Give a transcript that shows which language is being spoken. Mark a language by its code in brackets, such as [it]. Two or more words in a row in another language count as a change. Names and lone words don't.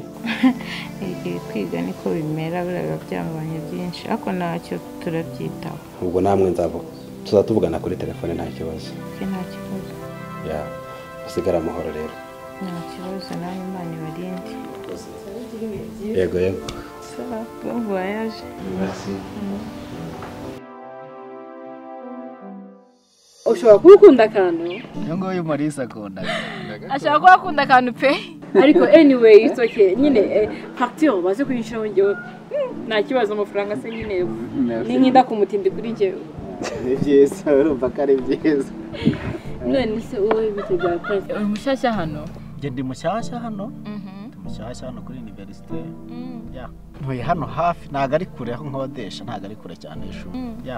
[rw] kwiga niko bimera biraga byamubanye byinshi ariko ntacyo turabyitaho ubwo namwe tuzatuvugana kuri telefone nta kibazo nta kibazo ya usigara amahoro rero nta kibazo nawe Imana ibarinde yego [fr] bon voyage merci [rw] ushobora kuba ukunda akantu niyo nguyu Maurice akunda ashaka kuba akunda akantu pe ariko [en] anyway it's okay [rw] nyine facture baze kuyishiraho ngewe nta kibazo amafaranga se nyine ni nk'inda ku mutimbi kuri njyewe ni byiza urumva ko ari byiza none se wowe biteguye Prince uri mushyashya hano ndi mushyashya hano mushyashya hano kuri universite ya ntuye hano hafi ntago ari kure aho nkodesha ntago ari kure cyane ishuri ya